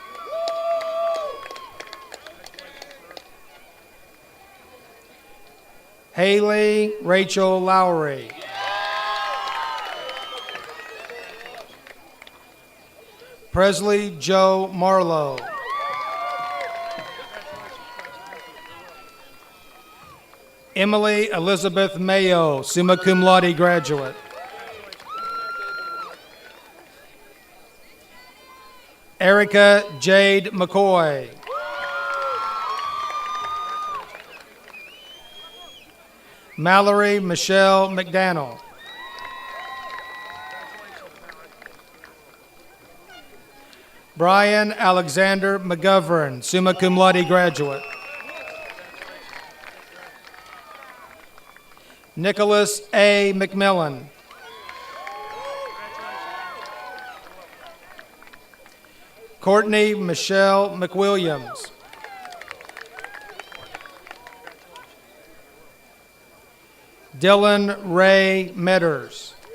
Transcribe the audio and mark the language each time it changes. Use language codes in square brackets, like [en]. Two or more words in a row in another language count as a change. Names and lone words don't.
[en] Haley Rachel Lowry. Presley Joe Marlowe. Emily Elizabeth Mayo, summa cum laude graduate. Erica Jade McCoy. Mallory Michelle McDaniel. Brian Alexander McGovern, summa cum laude graduate. Nicholas A. McMillan. Courtney Michelle McWilliams. Dylan Ray Metters.